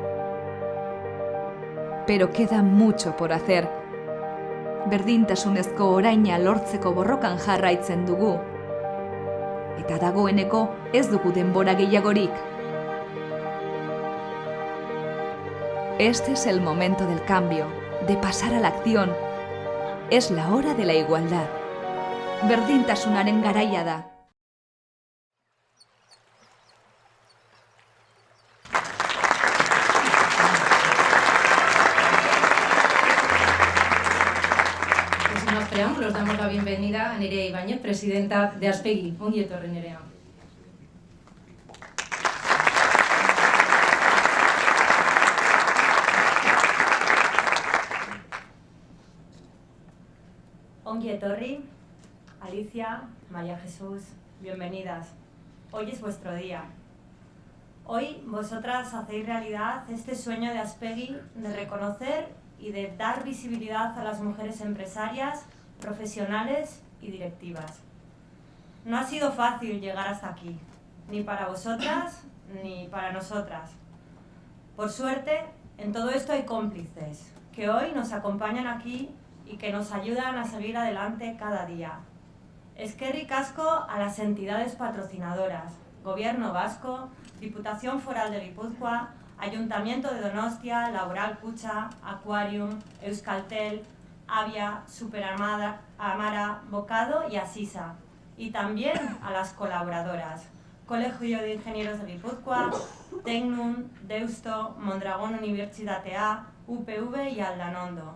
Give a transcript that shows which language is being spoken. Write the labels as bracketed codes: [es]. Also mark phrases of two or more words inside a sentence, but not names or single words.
[es] Pero queda mucho por hacer. [eu] Berdintasunezko oraina lortzeko borrokan jarraitzen dugu. Eta dagoeneko ez dugu denbora gehiagorik. [es] Este es el momento del cambio, de pasar a la acción. Es la hora de la igualdad. [eu] Berdintasunaren garaia da. [es] Preámbulos, damos la bienvenida a Nerea Ibáñez, presidenta de Aspegi. [eu] Ongi etorri, Nerea. Ongi etorri, [es] Alicia, María Jesús, bienvenidas. Hoy es vuestro día. Hoy vosotras hacéis realidad este sueño de Aspegi de reconocer y de dar visibilidad a las mujeres empresarias, profesionales y directivas. No ha sido fácil llegar hasta aquí, ni para vosotras ni para nosotras. Por suerte, en todo esto hay cómplices que hoy nos acompañan aquí y que nos ayudan a seguir adelante cada día. [eu] Eskerrik asko [es] a las entidades patrocinadoras, Gobierno Vasco, Diputación Foral de Guipúzcoa, Ayuntamiento de Donostia, Laboral Kutxa, Aquarium, Euskaltel, Avia, Superamara, Bocado y Asisa. Y también a las colaboradoras, Colegio de Ingenieros de Guipúzcoa, Tecnun, Deusto, Mondragón Unibertsitatea, UPV y Aldanondo.